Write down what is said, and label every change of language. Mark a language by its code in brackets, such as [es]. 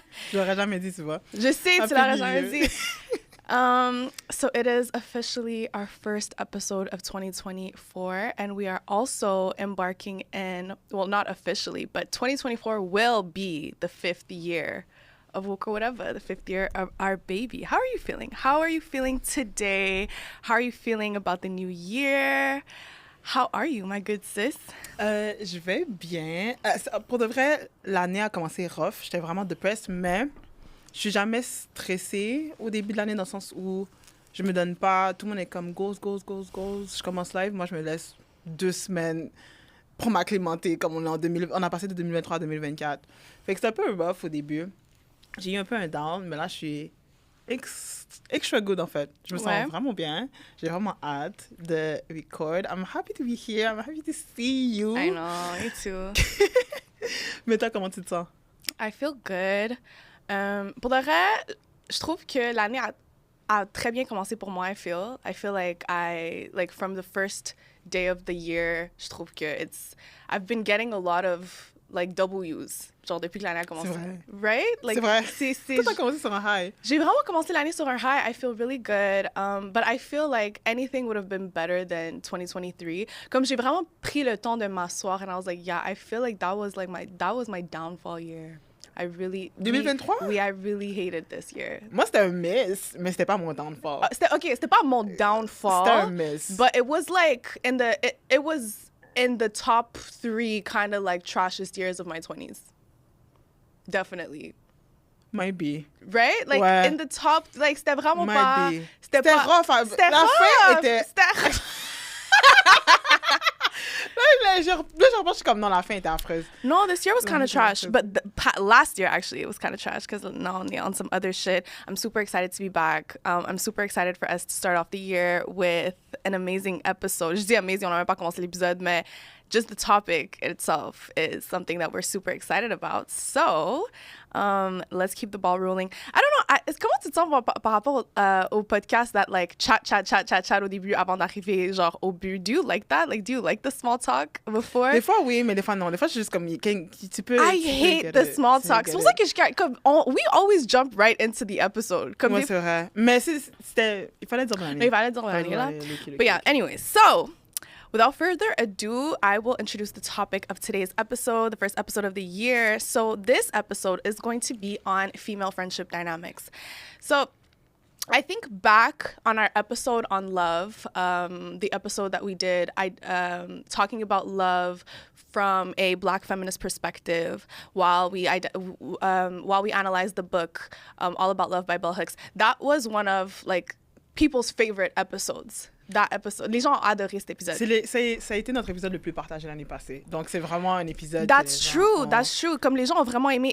[fr] Je l'aurais jamais dit, tu vois. Je sais, tu l'aurais jamais dit. [en] So it is officially our first episode of 2024, and we are also embarking in, well, not officially, but 2024 will be the 5th year of Woke or Whatever, the 5th year of our baby. How are you feeling? How are you feeling today? How are you feeling about the new year? How are you, my good sis? [fr] Je vais bien. Pour de vrai, l'année a commencé rough. J'étais vraiment depressed, mais je suis jamais stressée au début de l'année dans le sens où je me donne pas. Tout le monde est comme goals. Je commence live. Moi, je me laisse 2 semaines pour m'acclimater comme on a passé de 2023 à 2024. Fait que c'est un peu rough au début. J'ai eu un peu un down, mais là, je suis [en] extra good [fr] en fait. Je me sens vraiment bien. J'ai vraiment hâte de record. [en] I'm happy to be here. I'm happy to see you. I know, me too. [fr] Mais toi, comment tu te sens? [en] I feel good. [fr] Pour de vrai, je trouve que l'année a très bien commencé pour moi. [en] I feel like from the first day of the year, [fr] je trouve que [en] I've been getting a lot of like W's, [fr] genre depuis que l'année a commencé. C'est vrai. [en] Right? Like, [fr] c'est vrai. Tout a commencé sur un high. J'ai vraiment commencé l'année sur un high. [en] I feel really good. But I feel like anything would have been better than 2023. [fr] Comme j'ai vraiment pris le temps de m'asseoir [en] and I was like, yeah, I feel like that was my downfall year. I really... 2023? I really hated this year. [fr] Moi, c'était un miss, mais c'était pas mon downfall. C'était pas mon downfall. C'était un miss. [en] But it was like it was in the top 3 kind of like trashiest years of my 20s. Definitely. Might be. Right? Like in the top, like [fr] c'était vraiment [en] Might [fr] pas... [en] be. [fr] C'était rough. La fin était... Là, je repense, je suis comme, non, la fin était affreuse. [en] No, this year was kind of trash. But last year, actually, it was kind of trash because now on some other shit. I'm super excited to be back. I'm super excited for us to start off the year with an amazing episode. [fr] Je dis amazing, on n'a même pas commencé l'épisode, mais [en] just the topic itself is something that we're super excited about. So, let's keep the ball rolling. I don't know, [fr] comment tu te sens par rapport au podcast [en] that like [fr] chat au début avant d'arriver genre au but? [en] Do you like that? Like, do you like the small talk before? [fr] Des fois, oui, mais des fois, non. Des fois, je suis juste comme, tu peux... [en] I hate the small talk. [fr] C'est pour ça que [en] we always jump right into the episode. [fr] Comme c'est vrai. Mais c'était... Il fallait dire l'année. Il fallait dire l'année, là. [en] But yeah, anyways, so... Without further ado, I will introduce the topic of today's episode, the first episode of the year. So this episode is going to be on female friendship dynamics. So I think back on our episode on love, the episode that we did, talking about love from a Black feminist perspective, while we analyzed the book All About Love by Bell Hooks. That was one of like people's favorite episodes. That episode. [fr] Les gens ont adoré cet épisode. Ça a été notre épisode le plus partagé l'année passée. Donc, c'est vraiment un épisode... [en] That's true. [fr] Comme les gens ont vraiment aimé.